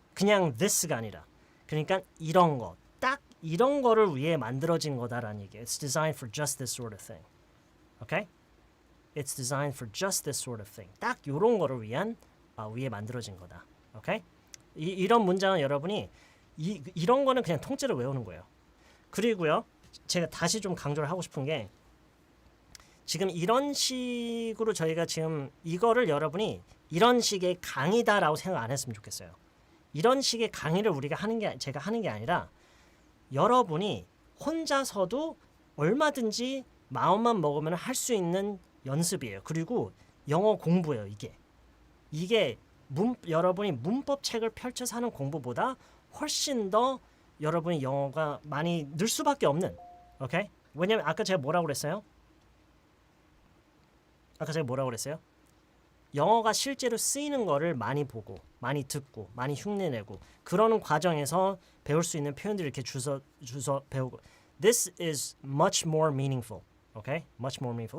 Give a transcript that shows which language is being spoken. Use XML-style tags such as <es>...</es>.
<ko>그냥</ko> <en>this</en> <ko>가 아니라. 그러니까 이런 거. 딱 이런 거를 위해 만들어진 거다라는 얘기예요.</ko> <en>It's designed for just this sort of thing. Okay? It's designed for just this sort of thing.</en> <ko>딱 이런 거를 위한 위해 만들어진 거다.</ko> <en>Okay?</en> <ko>이런 문장은 여러분이 이런 거는 그냥 통째로 외우는 거예요. 그리고요. 제가 다시 좀 강조를 하고 싶은 게 지금 이런 식으로 저희가 지금 이거를 여러분이 이런 식의 강의다라고 생각 안 했으면 좋겠어요. 이런 식의 강의를 우리가 제가 하는 게 아니라 여러분이 혼자서도 얼마든지 마음만 먹으면 할 수 있는 연습이에요. 그리고 영어 공부예요, 이게 여러분이 문법 책을 펼쳐서 하는 공부보다 훨씬 더 여러분이 영어가 많이 늘 수밖에 없는. 오케이? 왜냐면 아까 제가 뭐라고 그랬어요? 영어가 실제로 쓰이는 거를 많이 보고, 많이 듣고, 많이 흉내내고 그러는 과정에서 배울 수 있는 표현들을 이렇게 주서 배우고.</ko> <en>This is much more meaningful. Okay? Much more meaningful.</en>